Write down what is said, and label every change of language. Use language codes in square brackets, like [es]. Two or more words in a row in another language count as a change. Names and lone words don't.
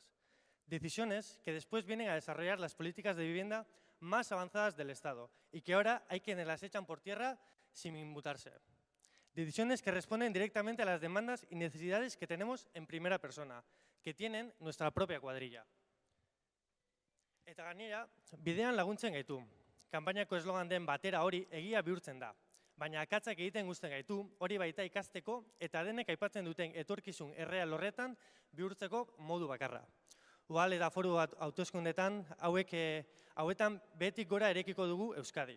[es] Decisiones que después vienen a desarrollar las políticas de vivienda más avanzadas del Estado y que ahora hay quienes las echan por tierra sin inmutarse. Decisiones que responden directamente a las demandas y necesidades que tenemos en primera persona, que tienen nuestra propia cuadrilla. [eu] Eta gainera, bidean laguntzen gaitu. Kanpainako eslogan den batera hori egia bihurtzen da. Baina akatsak egiten guzten gaitu, hori baita ikasteko eta denek aipatzen duten etorkizun erreal horretan bihurtzeko modu bakarra. Udal eta foru hauteskundetan hauetan behetik gora erekiko dugu Euskadi.